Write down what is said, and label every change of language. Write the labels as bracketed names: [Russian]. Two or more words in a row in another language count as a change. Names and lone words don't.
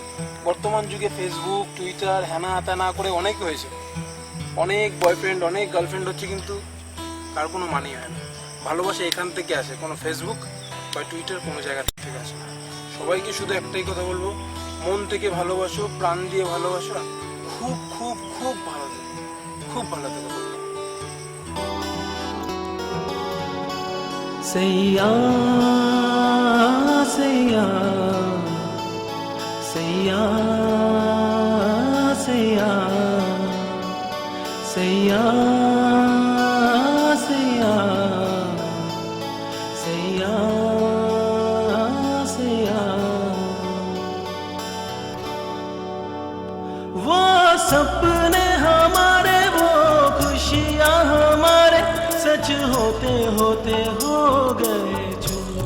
[Bangla] বর্তমান যুগে ফেসবুক, টুইটার, হ্যানা ত্যানা করে অনেক হয়েছে, অনেক বয়ফ্রেন্ড, অনেক গার্লফ্রেন্ড হচ্ছে, কিন্তু তার কোনো মানেই হয় না। ভালোবাসা এখান থেকে আসে, কোনো ফেসবুক বা টুইটার কোনো জায়গা থেকে আসে না। সবাইকে শুধু একটাই কথা বলবো, মন থেকে ভালোবাসো, প্রাণ দিয়ে ভালোবাসো, খুব খুব খুব ভালো থেকো, খুব ভালো থেকো। [Hindi] सैया सैया सैया सैया सैया सैया सैया सैया वो सपने हमारे, वो खुशियाँ हमारे सच होते होते हो गए जो।